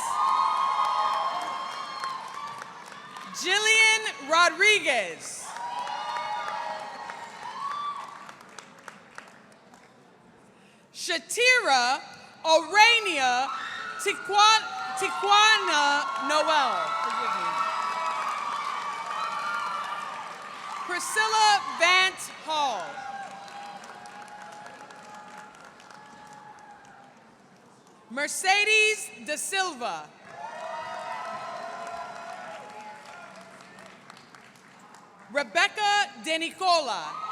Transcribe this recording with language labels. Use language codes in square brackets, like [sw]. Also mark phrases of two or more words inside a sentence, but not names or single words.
[en] Jillian Rodriguez. Shatira Orania Tijuana Noel. Forgive me. Priscilla Vance Hall. Mercedes Da Silva. Rebecca De Nicola.